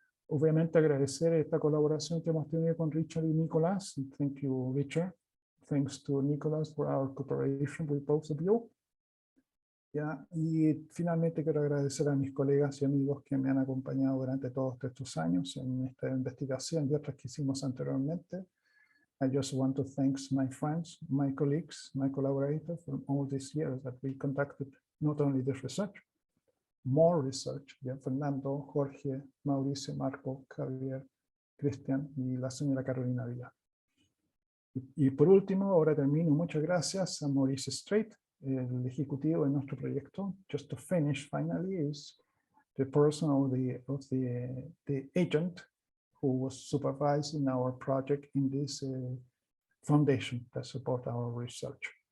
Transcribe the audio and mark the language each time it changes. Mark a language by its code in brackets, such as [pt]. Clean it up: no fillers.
[es] Obviamente agradecer esta colaboración que hemos tenido con Richard y Nicolás. [en] Thank you, Richard. Thanks to Nicholas for our cooperation with both of you. [es] ¿Ya? Y finalmente quiero agradecer a mis colegas y amigos que me han acompañado durante todos estos años en esta investigación y otras que hicimos anteriormente. [en] I just want to thank my friends, my colleagues, my collaborators from all these years that we conducted not only this research, more research. [es] ¿Ya? Fernando, Jorge, Mauricio, Marco, Javier, Cristian y la señora Carolina Vila. Y por último, ahora termino. Muchas gracias a Maurice Strait, el ejecutivo de nuestro proyecto. [en] Just to finish finally is the person or the agent who was supervising our project in this foundation that support our research.